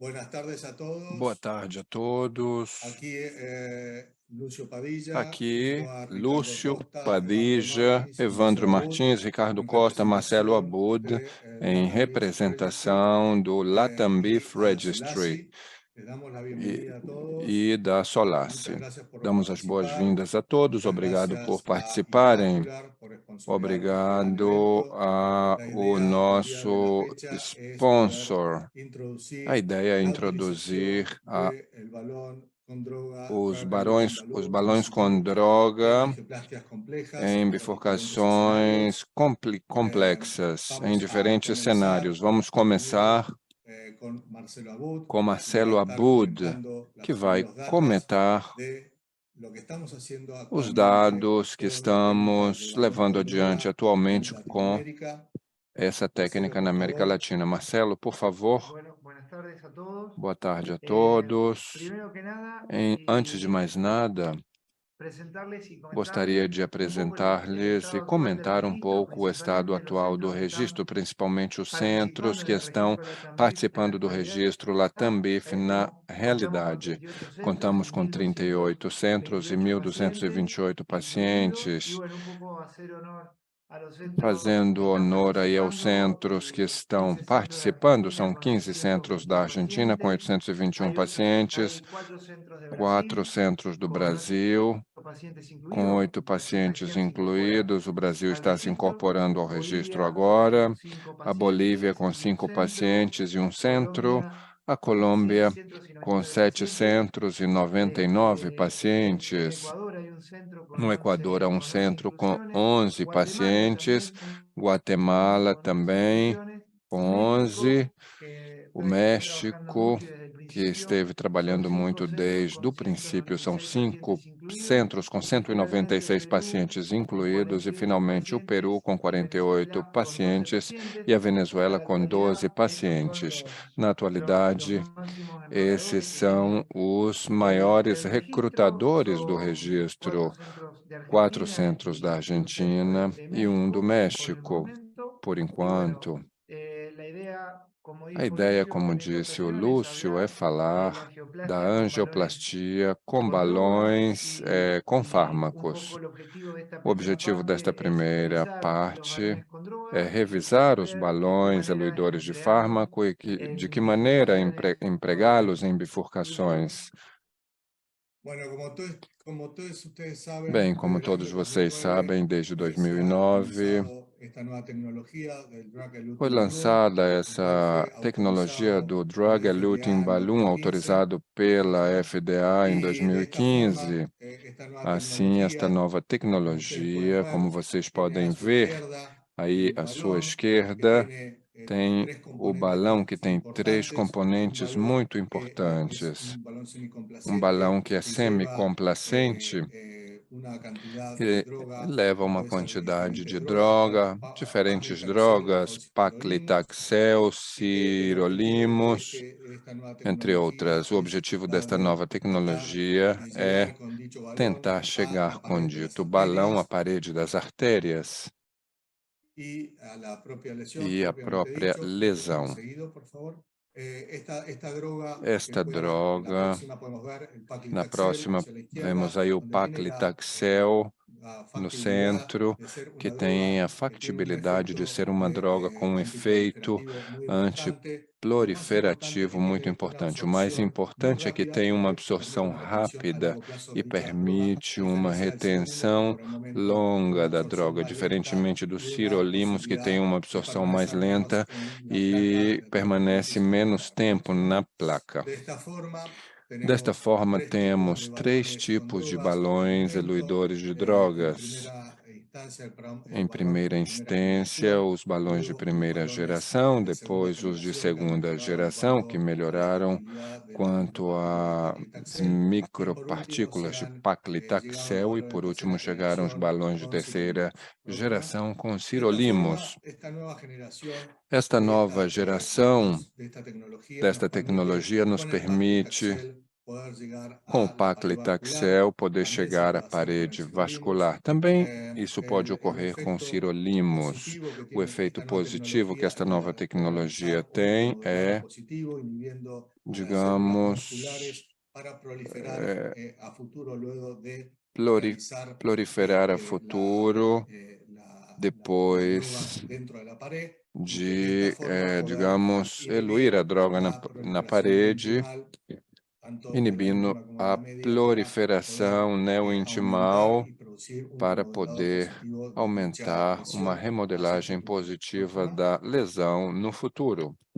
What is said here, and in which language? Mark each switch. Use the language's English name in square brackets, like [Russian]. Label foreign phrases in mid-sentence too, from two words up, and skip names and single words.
[Spanish] tardes a [Portuguese] Boa [Spanish] todos. [Portuguese] tarde a todos. [Spanish] Aquí Lúcio Padilla, junto [Portuguese] Aqui, [Spanish] a Ricardo [Portuguese] Lúcio [Spanish] Costa, Evandro [Portuguese] Padija, [Spanish] Martins y [Portuguese] Evandro [Spanish] Marcelo Abud, [Portuguese] Martins, Ricardo [Spanish] en [Portuguese] Costa, Marcelo [Spanish] representación [Portuguese] Abud, [Spanish] de [Portuguese] em [Spanish] Latam Beef Registry [Portuguese] representação do Latam [Spanish] y [Portuguese] Beef [Spanish] a [Portuguese] Registry [Spanish] Solasi. Les damos la [Portuguese] e, [Spanish] bienvenida a todos. [Portuguese] e da [Spanish] Muchas [Portuguese] Solace. [Spanish] gracias por [Portuguese] Damos as [Spanish] participar. [Portuguese] boas-vindas a todos, [Spanish] Muchas [Portuguese] obrigado por [Spanish] gracias a [Portuguese] participarem, [Spanish] Inmacular por sponsorear este gran [Portuguese] obrigado [Spanish] evento. [Portuguese] a [Spanish] La [Portuguese] o [Spanish] idea del día de la [Portuguese] nosso [Spanish] fecha es poder [Portuguese] sponsor. A [Spanish] introducir [Portuguese] ideia é [Spanish] la [Portuguese] introduzir [Spanish] utilización del balón con droga, [Portuguese] os [English] drug eluting [Portuguese] os [English] balloon, [Portuguese] balões com [Spanish] BCB, en [Portuguese] droga [Spanish] angioplastias complejas [Portuguese] em [Spanish] para diferentes [Portuguese] bifurcações [Spanish] escenarios. [Portuguese] complexas, em [Spanish] Vamos a [Portuguese] diferentes cenários. [Spanish] comenzar [Portuguese] Vamos [Spanish] primero [Portuguese] começar [Spanish] con Marcelo Abud, [Portuguese] com [Spanish] que va a [Portuguese] Marcelo [Spanish] estar [Portuguese] Abud, [Spanish] comentando [Portuguese] que [Spanish] las [Portuguese] vai [Spanish] primeros datos [Portuguese] comentar [Spanish] de lo que estamos haciendo [Portuguese] os [Spanish] actualmente [Portuguese] dados que [Spanish] con la técnica de [Portuguese] estamos [Spanish] balón [Portuguese] levando [Spanish] con [Portuguese] adiante [Spanish] droga en [Portuguese] atualmente com [Spanish] Latinoamérica. [Portuguese] essa [Spanish] Marcelo, [Portuguese] técnica na [Spanish] por [Portuguese] América [Spanish] favor. [Portuguese] Latina. Marcelo, por favor, [Spanish] Bueno, buenas tardes a todos. [Portuguese] boa tarde a todos. [Spanish] Primero que nada, [Portuguese] Antes de mais nada, [Spanish] presentarles y [Portuguese] gostaria [Spanish] comentarles [Portuguese] de [Spanish] un poco el [Portuguese] apresentar-lhes e [Spanish] estado actual del [Portuguese] comentar um [Spanish] registro, [Portuguese] pouco o estado [Spanish] principalmente los [Portuguese] atual do [Spanish] centros que [Portuguese] registro, [Spanish] están [Portuguese] principalmente os centros [Spanish] participando [Portuguese] que [Spanish] en el [Portuguese] estão [Spanish] registro Latam-BIF en la [Portuguese] participando do [Spanish] actualidad. [Portuguese] registro Latam-BIF na [Spanish] Contamos con [Portuguese] realidade. [Spanish] 38 centros [Portuguese] Contamos [Spanish] y [Portuguese] com 38 centros e [Spanish] 1.228 pacientes [Portuguese] 1.228 [Spanish] incluidos. Y [Portuguese] pacientes, [Spanish] bueno, un poco hacer honor a los centros que [Portuguese] fazendo [Spanish] están [Portuguese] honor aí aos [Spanish] participando, [Portuguese] centros que estão [Spanish] 15 centros de [Portuguese] participando. [Spanish] Argentina [Portuguese] São [Spanish] con [Portuguese] 15 centros da [Spanish] 621 [Portuguese] Argentina com [Spanish] pacientes. [Portuguese] 821 pacientes, [Spanish] Hay 4 centros de [Portuguese] 4 [Spanish] Brasil [Portuguese] centros do [Spanish] con [Portuguese] Brasil, [Spanish] 8 pacientes [Portuguese] com [Spanish] incluidos, [Portuguese] 8 [Spanish] recién [Portuguese] pacientes [Spanish] se incorpora [Portuguese] incluídos. O Brasil [Spanish] al [Portuguese] está se [Spanish] registro. [Portuguese] incorporando ao registro [Spanish] Bolivia [Portuguese] agora. [Spanish] con 5 [Portuguese] A Bolívia [Spanish] pacientes [Portuguese] com [Spanish] y un [Portuguese] 5 [Spanish] centro. [Portuguese] pacientes e um centro. [Spanish] Colombia [Portuguese] A [Spanish] con 7 [Portuguese] Colômbia [Spanish] centros y [Portuguese] com [Spanish] 99 pacientes. [Portuguese] 799 [Spanish] En [Portuguese] pacientes. [Spanish] Ecuador hay un centro [Portuguese] No Equador há um [Spanish] con 11 [Portuguese] centro com [Spanish] inclusiones. [Portuguese] 11 [Spanish] Guatemala [Portuguese] pacientes. [Spanish] también un centro [Portuguese] Guatemala [Spanish] con 11 [Portuguese] também [Spanish] inclusiones. [Portuguese] com [Spanish] Y [Portuguese] 11. [Spanish] México, que [Portuguese] O [Spanish] viene trabajando [Portuguese] México, [Spanish] mucho y desde el [Portuguese] que [Spanish] principio, [Portuguese] esteve [Spanish] son [Portuguese] trabalhando [Spanish] 5 [Portuguese] muito [Spanish] centros [Portuguese] desde [Spanish] con [Portuguese] o princípio, são [Spanish] 196 [Portuguese] 5 [Spanish] pacientes incluidos. [Portuguese] centros com [Spanish] Y finalmente [Portuguese] 196 [Spanish] Perú [Portuguese] pacientes [Spanish] con [Portuguese] incluídos, e [Spanish] 48 [Portuguese] finalmente o Peru [Spanish] pacientes [Portuguese] com [Spanish] y [Portuguese] 48 [Spanish] Venezuela con 12 [Portuguese] pacientes [Spanish] pacientes. [Portuguese] e a [Spanish] A [Portuguese] Venezuela [Spanish] la [Portuguese] com 12 [Spanish] actualidad, estos son [Portuguese] pacientes. Na [Spanish] los [Portuguese] atualidade, [Spanish] máximos [Portuguese] esses [Spanish] enroladores que [Portuguese] são [Spanish] tiene [Portuguese] os maiores [Spanish] el registro. [Portuguese] recrutadores do [Spanish] Son 4 [Portuguese] registro, [Spanish] centros de [Portuguese] 4 [Spanish] Argentina [Portuguese] centros da [Spanish] y un centro [Portuguese] Argentina [Spanish] de [Portuguese] e um do [Spanish] México por el [Portuguese] México, [Spanish] momento. [Portuguese] por [Spanish] Y bueno, [Portuguese] enquanto. [Spanish] la idea, como [Portuguese] A [Spanish] dijo [Portuguese] ideia, [Spanish] Lucio [Portuguese] como [Spanish] en esta [Portuguese] disse o [Spanish] ocasión, es [Portuguese] Lúcio, é [Spanish] hablar de la [Portuguese] falar da [Spanish] angioplastia con balones [Portuguese] angioplastia com [Spanish] con droga [Portuguese] balões, com [Spanish] y un poco [Portuguese] fármacos. [Spanish] el objetivo de esta [Portuguese] O [Spanish] primera [Portuguese] objetivo desta [Spanish] parte es [Portuguese] primeira [Spanish] revisar los [Portuguese] parte [Spanish] balones con [Portuguese] é [Spanish] droga y [Portuguese] revisar os [Spanish] ver de qué [Portuguese] balões [Spanish] manera [Portuguese] eluidores de [Spanish] emplearlos [Portuguese] fármaco e de que [Spanish] en [Portuguese] maneira [Spanish] bifurcaciones [Portuguese] empregá-los em [Spanish] normales. Lucio. [Portuguese] bifurcações. [Spanish] Bueno, como todos ustedes [Portuguese] Bem, [Spanish] saben, [Portuguese] como [Spanish] desde el [Portuguese] todos [Spanish] año [Portuguese] vocês [Spanish] 2009 [Portuguese] sabem, desde [Spanish] se ha [Portuguese] 2009 [Spanish] lanzado esta nueva tecnología del drug [Portuguese] foi [English] eluting balloon, [Portuguese] lançada [Spanish] el cual [Portuguese] essa [Spanish] fue [Portuguese] tecnologia [Spanish] autorizado [Portuguese] do [Spanish] por la [Portuguese] Drug-Eluting [Spanish] FDA en [Portuguese] Balloon, [Spanish] 2015, [Portuguese] autorizado pela [Spanish] ¿sí? [Portuguese] FDA em [Spanish] Y de esta forma, [Portuguese] 2015. [Spanish] esta nueva [Portuguese] Assim, esta [Spanish] tecnología, [Portuguese] nova [Spanish] como ustedes pueden [Portuguese] tecnologia, como [Spanish] ver, [Portuguese] vocês [Spanish] tiene a [Portuguese] podem [Spanish] su [Portuguese] ver [Spanish] izquierda [Portuguese] aí [Spanish] un [Portuguese] à sua [Spanish] balón que [Portuguese] esquerda, [Spanish] tiene [Portuguese] tem [Spanish] tres [Portuguese] o [Spanish] componentes [Portuguese] balão que tem três [Spanish] importantes. Un [Portuguese] componentes [Spanish] balón [Portuguese] muito [Spanish] que es [Portuguese] importantes. [Spanish] un balón [Portuguese] Um balão [Spanish] semicomplacente [Portuguese] que é [Spanish] que lleva [Portuguese] semicomplacente, [Spanish] una cantidad de [Portuguese] que [Spanish] droga [Portuguese] leva [Spanish] que [Portuguese] uma [Spanish] puede ser [Portuguese] quantidade [Spanish] diferentes [Portuguese] de [Spanish] drogas, [Portuguese] droga, diferentes [Spanish] paclitaxel o [Portuguese] drogas, [Spanish] sirolimus. [Portuguese] paclitaxel, [Spanish] El objetivo de [Portuguese] sirolimus, [Spanish] esta nueva [Portuguese] entre [Spanish] tecnología [Portuguese] outras. O [Spanish] es [Portuguese] objetivo desta [Spanish] dado [Portuguese] nova [Spanish] tratar [Portuguese] tecnologia [Spanish] de [Portuguese] é [Spanish] llegar con dicho balón [Portuguese] tentar [Spanish] a [Portuguese] chegar [Spanish] la [Portuguese] com [Spanish] pared de las [Portuguese] dito balão à [Spanish] arterias [Portuguese] parede das artérias [Spanish] y a la propia lesión [Portuguese] e a [Spanish] propiamente [Portuguese] própria [Spanish] dicho. Déjenme [Portuguese] lesão. [Spanish] seguido, por favor. Esta droga que [Portuguese] Esta [Spanish] después en la [Portuguese] droga, [Spanish] próxima podemos ver el [Portuguese] na [Spanish] paclitaxel [Portuguese] próxima, [Spanish] hacia la [Portuguese] vemos [Spanish] izquierda, [Portuguese] aí o [Spanish] donde tiene [Portuguese] paclitaxel [Spanish] la [Portuguese] no [Spanish] factibilidad [Portuguese] centro, [Spanish] de ser [Portuguese] que [Spanish] una [Portuguese] tem [Spanish] droga [Portuguese] a [Spanish] que tiene un [Portuguese] factibilidade de [Spanish] efecto [Portuguese] ser uma droga com um efeito [Spanish] antiproliferativo muy importante y más importante [Portuguese] antiproliferativo muito [Spanish] tiene una [Portuguese] importante. O mais [Spanish] absorción muy [Portuguese] importante é que [Spanish] rápida [Portuguese] tem [Spanish] y [Portuguese] uma [Spanish] que permite [Portuguese] absorção [Spanish] una retención a [Portuguese] rápida [Spanish] largo plazo [Portuguese] e [Spanish] de dicha droga, [Portuguese] permite [Spanish] a [Portuguese] uma [Spanish] diferencia del segundo que [Portuguese] retenção [Spanish] por el momento tiene [Portuguese] longa [Spanish] una [Portuguese] da [Spanish] absorción [Portuguese] droga, [Spanish] más lenta [Portuguese] diferentemente do [Spanish] y una [Portuguese] sirolimus, que tem [Spanish] posibilidad [Portuguese] uma [Spanish] de [Portuguese] absorção mais [Spanish] permanecer menos [Portuguese] lenta [Spanish] en la placa [Portuguese] e [Spanish] de acuerdo a tiempo [Portuguese] permanece menos [Spanish] circulatorio. [Portuguese] tempo na placa. [Spanish] De esta forma, [Portuguese] Desta [Spanish] tenemos [Portuguese] forma, [Spanish] tres tipos de [Portuguese] temos três [Spanish] balones con [Portuguese] tipos de [Spanish] drogas hasta el [Portuguese] balões [Spanish] momento. [Portuguese] eluidores de [Spanish] En [Portuguese] drogas. [Spanish] primera instancia, el [Portuguese] Em [Spanish] balón [Portuguese] primeira [Spanish] de primera [Portuguese] instância, [Spanish] generación, [Portuguese] os balões de [Spanish] luego los [Portuguese] primeira [Spanish] balones [Portuguese] geração, [Spanish] de segunda [Portuguese] depois os de [Spanish] generación que han [Portuguese] segunda [Spanish] mejorado en [Portuguese] geração, que [Spanish] cuanto a la [Portuguese] melhoraram [Spanish] efectividad de la [Portuguese] quanto [Spanish] micropartícula [Portuguese] a [Spanish] paclitaxel, y por último [Portuguese] micropartículas [Spanish] se [Portuguese] de [Spanish] han llegado a los [Portuguese] paclitaxel, e [Spanish] balones [Portuguese] por [Spanish] de [Portuguese] último [Spanish] tercera [Portuguese] chegaram os [Spanish] generación [Portuguese] balões de [Spanish] con [Portuguese] terceira [Spanish] sirolimus. [Portuguese] geração com [Spanish] De esta [Portuguese] sirolimus. [Spanish] forma, esta nueva generación [Portuguese] Esta [Spanish] de [Portuguese] nova [Spanish] esta, [Portuguese] geração [Spanish] de esta tecnología nos [Portuguese] desta [Spanish] permite [Portuguese] tecnologia nos [Spanish] con el [Portuguese] permite, [Spanish] paclitaxel [Portuguese] com o paclitaxel, poder chegar à parede vascular. Também isso pode ocorrer com sirolimus. O efeito positivo que esta nova tecnologia tem é, digamos, proliferar a futuro depois de, digamos, eluir a droga na parede, inibindo a proliferação neointimal para poder aumentar uma remodelagem positiva da lesão no futuro.